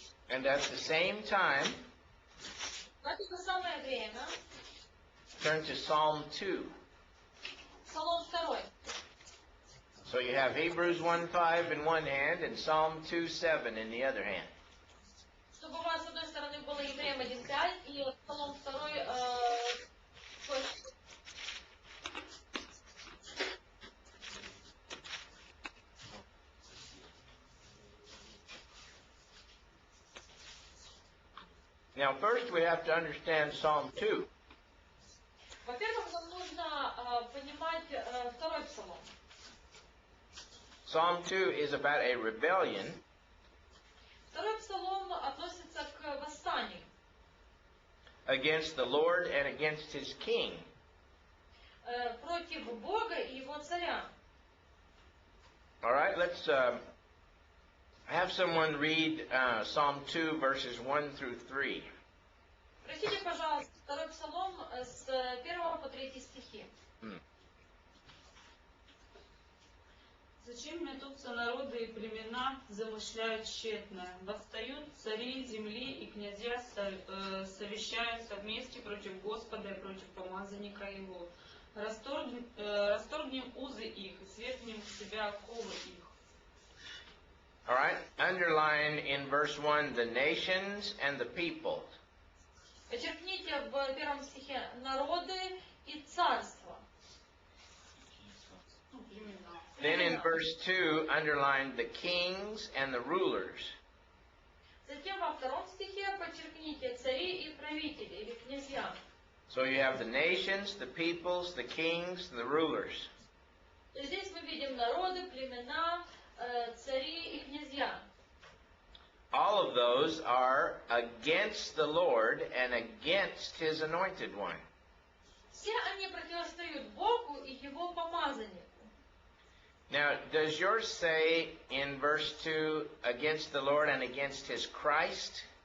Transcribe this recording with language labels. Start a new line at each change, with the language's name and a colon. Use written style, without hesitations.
English: And at the same time,
Russian: В это самое время
English: turn to Psalm 2.
Russian: Псалом 2.
English: So you have Hebrews 1:5 in one hand and Psalm 2:7 in the other hand.
Russian: Чтобы у вас с одной стороны было Евреям 1:5 и Псалом 2.
English: Now first we have to understand Psalm 2.
Russian: Во-первых, нам нужно понимать второй псалом.
English: Psalm 2 is about a rebellion
Russian: Второй псалом относится к восстанию
English: against the Lord and against his king.
Russian: Против Бога и его царя.
English: All right, let's have someone read Psalm 2 verses 1 through 3.
Russian: Прочтите, пожалуйста, второй псалом с 1 по 3 стихи. Зачем метутся народы и племена, замышляют тщетное? Восстают цари земли и князья совещаются вместе против Господа и против помазанника Его. Расторгнем узы их и свергнем с себя оковы их.
English: All right, underline in verse 1 the nations and the people.
Russian: Подчеркните в первом стихе народы и царства.
English: Then in verse 2, underline the kings and the rulers.
Russian: Затем во втором стихе подчеркните цари и правители или князья.
English: So you have the nations, the peoples, the kings, the rulers.
Russian: Здесь мы видим народы, племена, цари и князья.
English: All of those are against the Lord and against his anointed one.
Russian: Все они противостоят Богу и Его помазаннику.
English: Now, does yours say in verse 2, against the Lord and against his Christ?